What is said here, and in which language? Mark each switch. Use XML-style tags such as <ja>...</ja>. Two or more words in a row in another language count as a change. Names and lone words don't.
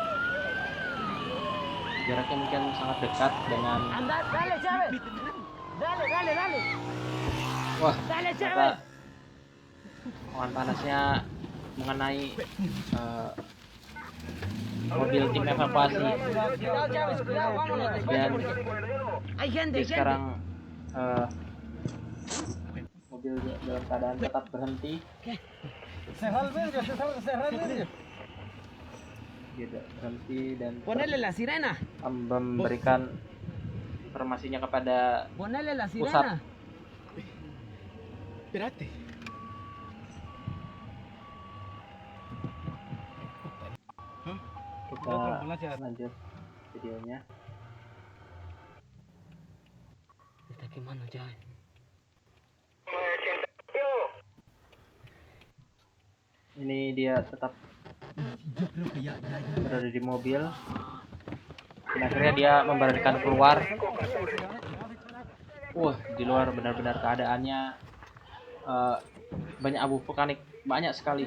<id>Jaraknya mungkin sangat dekat dengan</id> <es>Dale, Chávez. Dale.</es> <id>wah,</id> <es>Dale,</es> <id>ternyata</id> <es>Chávez.</es> <id>awan panasnya mengenai mobil tim evakuasi.</id> <es>Cuidado, Chávez, cuidado, vámonos, despacio,</es> <id>Dan</id> <es>porque hay gente,</es> <id>jadi sekarang mobil dalam keadaan tetap berhenti.</id> <es>Cerrar el vidrio, cerrar el vidrio.</es> <id>Dia berhenti dan</id> <es>Ponele la sirena.</es> <id>memberikan informasinya kepada</id> <es>Ponele la</es> <id>pusat.</id> <es>sirena. Espérate.</es> <id>Kita lanjut videonya.</id> <es>Está quemando, Chávez.</es> <id>Ini dia tetap berada di mobil. Dan akhirnya dia memberanikan keluar. Di luar benar-benar keadaannya banyak abu vulkanik, banyak sekali.</id>